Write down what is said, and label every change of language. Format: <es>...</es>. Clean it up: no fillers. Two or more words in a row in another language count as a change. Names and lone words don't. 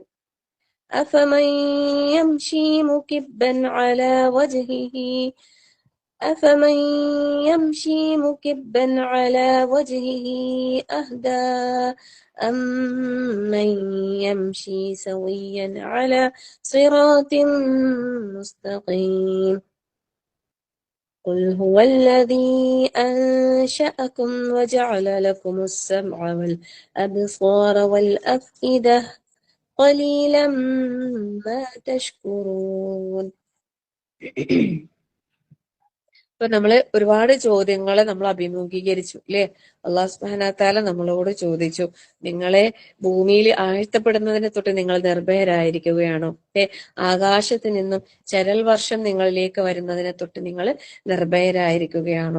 <ar>أفمن يمشي مكبا على وجهه أهدى أمن يمشي سويا على صراط مستقيم. قل هو الذي أنشأكم وجعل لكم السمع والأبصار والأفئدة قليلا ما تشكرون.</ar> <ml>ഇപ്പൊ നമ്മള് ഒരുപാട് ചോദ്യങ്ങളെ നമ്മൾ അഭിമുഖീകരിച്ചു അല്ലെ.</ml> <ar>الله سبحانه وتعالى</ar> <ml>നമ്മളോട് ചോദിച്ചു, നിങ്ങളെ ഭൂമിയിൽ ആഴ്ത്തപ്പെടുന്നതിനെ തൊട്ട് നിങ്ങൾ നിർഭയരായിരിക്കുകയാണോ? ആകാശത്ത് നിന്നും ചരൽ വർഷം നിങ്ങളിലേക്ക് വരുന്നതിനെ തൊട്ട് നിങ്ങൾ നിർഭയരായിരിക്കുകയാണോ?</ml>